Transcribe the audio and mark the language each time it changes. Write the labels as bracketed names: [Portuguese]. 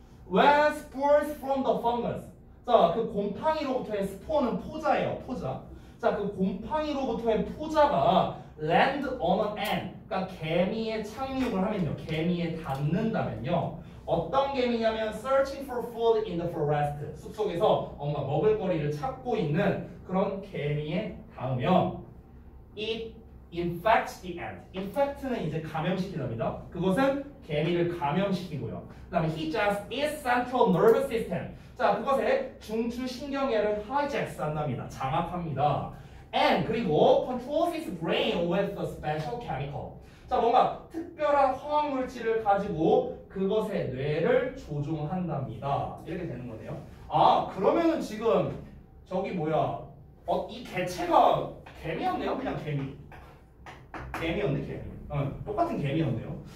[English] When spores from the fungus. [Korean] 자, 그 곰팡이로부터의 스포는 포자예요. 포자. 자, 그 곰팡이로부터의 포자가 [English] land on an ant. [Korean] 그러니까 개미에 착륙을 하면요. 개미에 닿는다면요. 어떤 개미냐면 [English] searching for food in the forest. [Korean] 숲속에서 뭔가 먹을거리를 찾고 있는 그런 개미에 닿으면 [English] it infects the ant. [Korean] infect는 이제 감염시키답니다. 그것은 개미를 감염시키고요. 그 다음에 [English] he just its central nervous system. [Korean] 자, 그것의 중추신경계를 hijacks 한답니다. 장악합니다. [English] And [Korean] 그리고 [English] controls his brain with a special chemical. [Korean] 자, 뭔가 특별한 화학물질을 가지고 그것의 뇌를 조종한답니다. 이렇게 되는 거네요. 아, 그러면은 지금 저기 뭐야? 이 개체가 개미였네요. 그냥 개미. 개미였네, 개미. 똑같은 개미였네요.